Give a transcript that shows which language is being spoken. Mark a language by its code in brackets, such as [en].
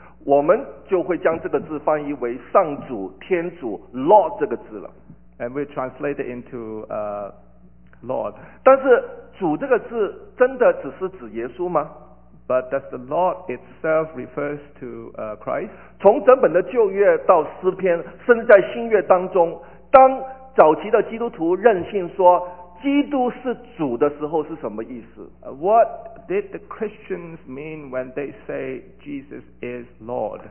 [zh] 我们就会将这个字翻译为上主、天主 Lord 这个字了。 [en] And we translate it into Lord. [zh] 但是主这个字真的只是指耶稣吗？ [en] But does the Lord itself refers to Christ? [zh] 从整本的旧约到诗篇，甚至在新约当中，当早期的基督徒任性说基督是主的时候是什么意思？ [en] What did the Christians mean when they say Jesus is Lord?